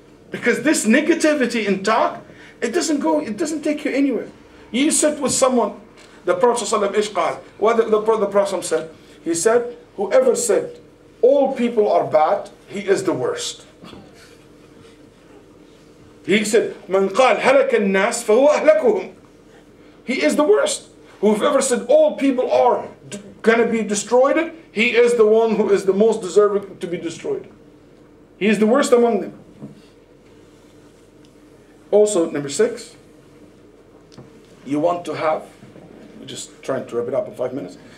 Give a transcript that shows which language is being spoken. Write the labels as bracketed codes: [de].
[en] Because this negativity in talk, it doesn't take you anywhere. You sit with someone, the Prophet ﷺ, what the Prophet said, he said, whoever said all people are bad, he is the worst. He said, [ar] "Man قال هلك الناس فهو أهلكهم." [en] He is the worst. Whoever said all people are going to be destroyed, he is the one who is the most deserving to be destroyed. He is the worst among them. Also, number 6, you want to have, we're just trying to wrap it up in 5 minutes.